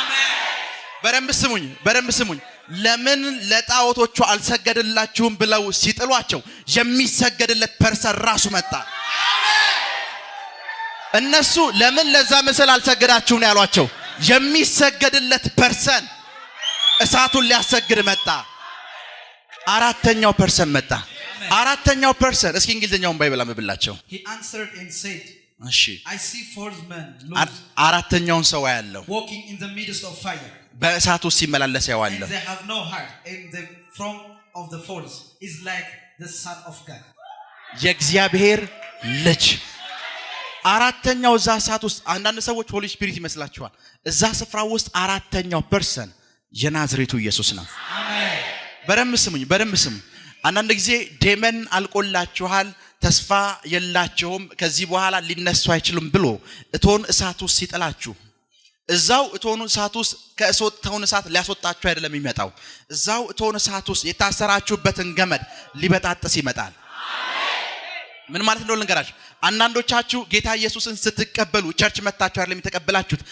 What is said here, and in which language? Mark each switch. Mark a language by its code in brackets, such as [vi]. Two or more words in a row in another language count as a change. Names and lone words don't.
[am] በደንብ ስሙኝ። ለምን ለጣዖቶቹ አልሰገደላችሁም ብለው ሲጥሏቸው የሚሰገድለት ፐርሰን ራሱ መጣ። እነሱ ለምን ለዛ ምስል አልሰገዳችሁም ነው ያሏቸው። የሚሰገድለት ፐርሰን እሳቱን ሊያሰግድ መጣ። አራተኛው ፐርሰን መጣ። አራተኛው ፐርሰን እስኪ እንግሊዘኛውን ባይብል አንብብላቸው። [en] He answered and said, [am] እሺ [en] I see 4 men [am] አራተኛውን ሰው ያለው [en] walking in the midst of fire. [am] በእሳት ውስጥ ሲመላለስ ያዋለው። [en] And they have no heart, and the front of the fourth is like the Son of God. [am] የእግዚአብሔር ልጅ አራተኛው እዛ እሳት ውስጥ አንዳንድ ሰዎች [en] Holy Spirit [am] ይመስላችኋል። እዛ ስፍራ ውስጥ አራተኛው ፐርሰን የናዝሬቱ ኢየሱስ ነው። አሜን። በደንብ ስሙ። አንዳንድ ጊዜ ዴመን አልቆላችኋል፣ ተስፋ የላቸውም፣ ከዚህ በኋላ ሊነሱ አይችሉም ብሎ እቶን እሳት ውስጥ ሲጥላችሁ እዛው እቶኑ እሳት ውስጥ ከእቶን እሳት ሊያስወጣችሁ አይደለም የሚመጣው። እዛው እቶን እሳት ውስጥ የታሰራችሁበትን ገመድ ሊበጣጥስ ይመጣል። ምን ማለት እንደሆነ ልንገራችሁ። አንዳንዶቻችሁ ጌታ ኢየሱስን ስትቀበሉ ቸርች መጣችሁ አይደለም የተቀበላችሁት፣